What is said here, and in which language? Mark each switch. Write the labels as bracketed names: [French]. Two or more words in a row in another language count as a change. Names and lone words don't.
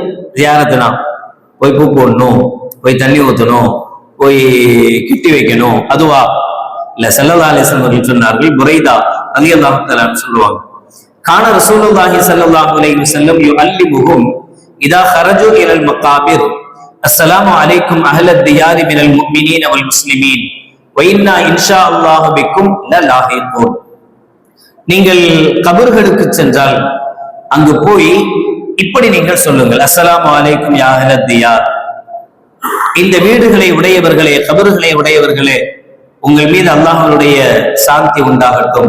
[Tamil] ஜியாரத்துனா போய் பூ போடணும், போய் தண்ணி ஊற்றணும், போய் கிட்டி வைக்கணும், அதுவா இல்ல. [Arabic] صلى الله عليه وسلم [Tamil] அவர்கள் சொன்னார்கள், [Arabic] புரைதா رضي الله تعالى சொல்லுவாங்க, كان رسول الله صلى الله عليه وسلم يعلمهم إذا خرجوا الى المقابر السلام عليكم اهل الديار من المؤمنين والمسلمين وإنا إن شاء الله بكم للاحقون. [Tamil] நீங்கள் கபர்களுக்கு சென்றால் அங்கு போய் இப்படி நீங்கள் சொல்லுங்கள், [Arabic] السلام عليكم يا أهل الديار, [Tamil] இந்த வீடுகளை உடையவர்களே, கபர்களை உடையவர்களே, உங்கள் மீது அல்லாஹ்வுடைய சாந்தி உண்டாகட்டும்.